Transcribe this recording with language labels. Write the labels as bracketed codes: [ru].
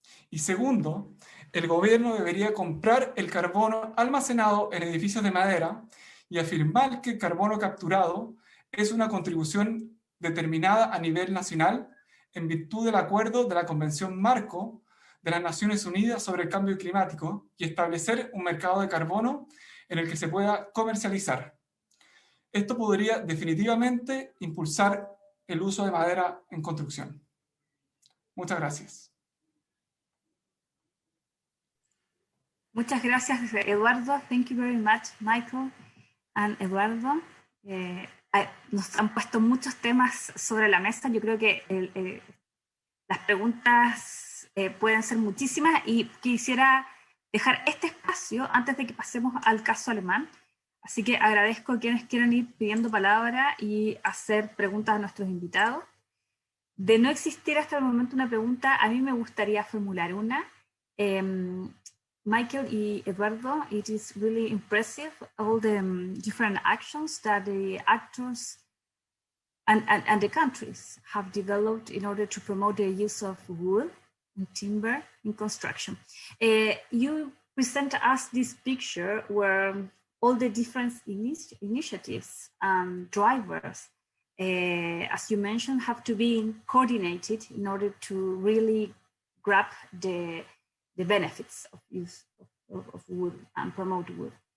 [es] Y segundo, el gobierno debería comprar el carbono almacenado en edificios de madera y afirmar que el carbono capturado es una contribución determinada a nivel nacional en virtud del acuerdo de la Convención Marco de las Naciones Unidas sobre el Cambio Climático y establecer un mercado de carbono en el que se pueda comercializar. Esto podría definitivamente impulsar el uso de madera en construcción. Muchas gracias. Muchas gracias, Eduardo. [en] Thank you very much, Michael and Eduardo. [es] Nos han puesto muchos temas sobre la mesa. Yo creo que las preguntas pueden ser muchísimas y quisiera dejar este espacio antes de que pasemos al caso alemán. Así que agradezco a quienes quieran ir pidiendo palabra y hacer preguntas a nuestros invitados. De no existir hasta el momento una pregunta, a mí me gustaría formular una. [en] Michael y Eduardo, it is really impressive, all the different actions that the actors and the countries have developed in order to promote the use of wood and timber in construction. You present us this picture where all the different initiatives and drivers, as you mentioned, have to be coordinated in order to really grab the benefits of use of wood and promote wood.